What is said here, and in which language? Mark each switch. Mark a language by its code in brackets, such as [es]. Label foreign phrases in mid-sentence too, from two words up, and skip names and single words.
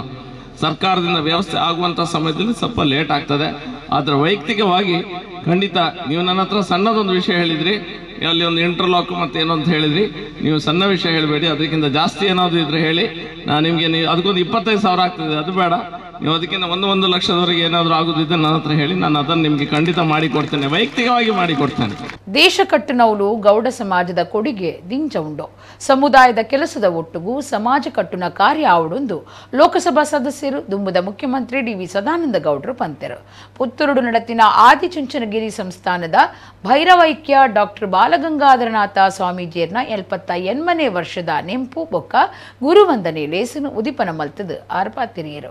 [kn] ಸರ್ಕಾರದಿಂದ ವ್ಯವಸ್ಥೆ ಆಗುವಂಥ ಸಮಯದಲ್ಲಿ ಸ್ವಲ್ಪ ಲೇಟ್ ಆಗ್ತದೆ, ಆದರೆ ವೈಯಕ್ತಿಕವಾಗಿ ಖಂಡಿತ ನೀವು ನನ್ನ ಹತ್ರ ಸಣ್ಣದೊಂದು ವಿಷಯ ಹೇಳಿದ್ರಿ, ಅಲ್ಲಿ ಒಂದು ಇಂಟರ್ಲಾಕ್ ಮತ್ತೆ ಏನೋ ಅಂತ ಹೇಳಿದ್ರಿ, ನೀವು ಸಣ್ಣ ವಿಷಯ ಹೇಳಬೇಡಿ, ಅದಕ್ಕಿಂತ ಜಾಸ್ತಿ ಏನಾದರೂ ಇದ್ರೆ ಹೇಳಿ, ನಾನು ನಿಮಗೆ ಅದಕ್ಕೊಂದು 25,000 ಆಗ್ತದೆ, ಅದು ಬೇಡ, ನೀವು ಅದಕ್ಕಿಂತ 1 ಲಕ್ಷದವರೆಗೆ ಏನಾದರೂ ಆಗುದಿದ್ರೆ ನನ್ನ ಹತ್ರ ಹೇಳಿ, ನಾನು ಅದನ್ನು ನಿಮಗೆ ಖಂಡಿತ ಮಾಡಿಕೊಡ್ತೇನೆ, ವೈಯಕ್ತಿಕವಾಗಿ ಮಾಡಿಕೊಡ್ತೇನೆ. [tcy] ದೇಶ ಕಟ್ಟುನವಲು ಗೌಡ ಸಮಾಜದ ಕೊಡುಗೆ ದಿಂಚ ಉಂಡು. ಸಮುದಾಯದ ಕೆಲಸದ ಒಟ್ಟುಗೂ ಸಮಾಜ ಕಟ್ಟುನ ಕಾರ್ಯ ಆವಡೊಂದು ಲೋಕಸಭಾ ಸದಸ್ಯರು ದುಂಬುದ ಮುಖ್ಯಮಂತ್ರಿ ಡಿ.ವಿ. ಸದಾನಂದ ಗೌಡರು ಪಂತೆರು. ಪುತ್ತೂರು ನಡತಿನ ಆದಿಚುಂಚನಗಿರಿ ಸಂಸ್ಥಾನದ ಭೈರವೈಕ್ಯ ಡಾಕ್ಟರ್ ಬಾಲಗಂಗಾಧರನಾಥ ಸ್ವಾಮೀಜಿಯರ್ನ 78ನೇ ವರ್ಷದ ನೆಂಪು ಬೊಕ್ಕ ಗುರುವಂದನೆ ಲೇಸನು ಉದಿಪನ ಮಲ್ತದು ಆರ್ಪಾತಿರಿಯರು.